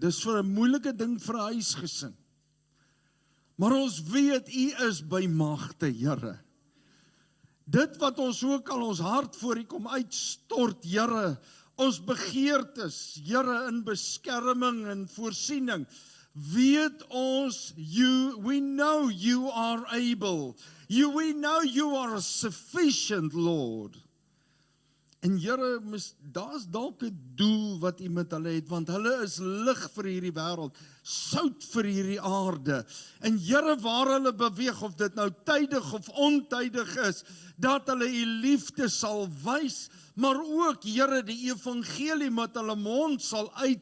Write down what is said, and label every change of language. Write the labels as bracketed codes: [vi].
[af] Dis vir 'n moeilike ding vir 'n huisgesin. Maar ons weet U is by magte, Here. Dit wat ons ook al ons hart voor U kom uitstort, Here, ons begeertes, Here, in beskerming en voorsiening, weet ons, [en] we know You are able, we know You are sufficient, Lord. [af] En Here, daar's dalk 'n doel wat U met hulle het, want hulle is lig vir hierdie wêreld, sout vir hierdie aarde. En Here, waar hulle beweeg, of dit nou tydig of ontydig is, dat hulle U liefde sal wys, maar ook, Here, die evangelie met hulle mond sal